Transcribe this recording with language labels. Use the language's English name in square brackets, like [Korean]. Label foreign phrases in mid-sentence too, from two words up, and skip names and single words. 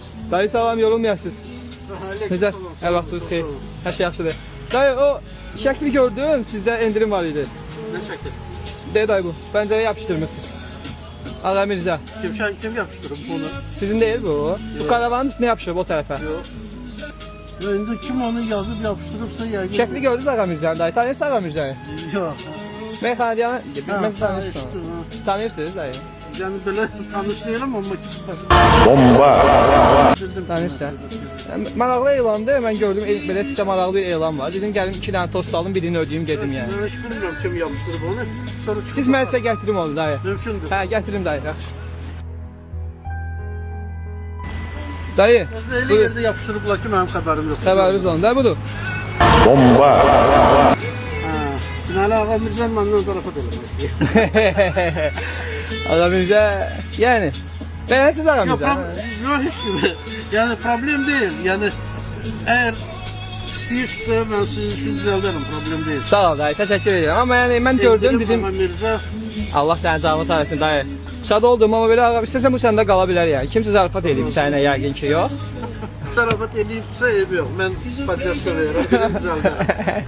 [Azerbaijani] Dayı salam, yorulmayasınız. Necəsiz? Hər vaxtınız xeyir. Hər şey yaxşıdır. Dayı, o şəkli gördüm, sizdə endirim var idi. [Turkish] Ne şekil? [Azerbaijani] De dayı bu, pəncərəyə yapışdırmışsınız. Ağa Mirzə. Kim yapıştırıb bunu? [Turkish] Sizin değil bu. [Azerbaijani] Bu karavanın üstüne yapışırıb o tərəfə. [Turkish] Yok. Önde kim onu yazıp yapıştırıpsa yəqin. [Azerbaijani] Şəkli gördünüz Ağa Mirzəni dayı, tanıyırsınız Ağa Mirzəni? [Turkish] Yok. [Azerbaijani] Meyxanadiyanı, bilməz tanıyırsınız. Tanıştım, ha. Tanıyırsınız dayı. [Turkish] Yani böyle tanışlayalım ama [Azerbaijani] Tanıyırsan. Maraqlı elandı, mən gördüm belə sizdə maraqlı bir elan var. Dedim gəlim 2 dənə tost alım, birini ödəyim gedim yəni. [Turkish] Ben hiç bilmiyorum kim yapıştırıb onu. [Azerbaijani] Sonra Siz mən sizə gətirim onu dayı. mümkündür. Hə, gətirim dayı. Yaxşı. Dayı, Biz de bu elə yerdə yapıştırıblar ki, mənim xəbərim yoxdur. xəbəriniz olun. Dayı budur. Ha. Binali Ağa Mirzən məndən zarafat eləmək istəyir. Ağa Mirzə, yəni beğensiz Ağa [Turkish] Yok, [Azerbaijani] Mirzə. [Turkish] yok hiç gibi. Yani problem değil. Yani eğer [Azerbaijani] istəyirsə mən sizin üçün düzəldərəm, [Turkish] problem değil. [Azerbaijani] Sağ ol dayı, təşəkkür edirəm. Amma yəni mən gördüm dedim, Ağa Mirzə. Allah sənin canını sağ etsin dayı. Şad oldum amma belə ağa istəsən bu səndə qala bilər yəni. Kimsə zarafat edib səninlə yəqin ki, yox. Zarafat edibsə ev yox. Mən podyaska verirəm, gedim düzəldərəm.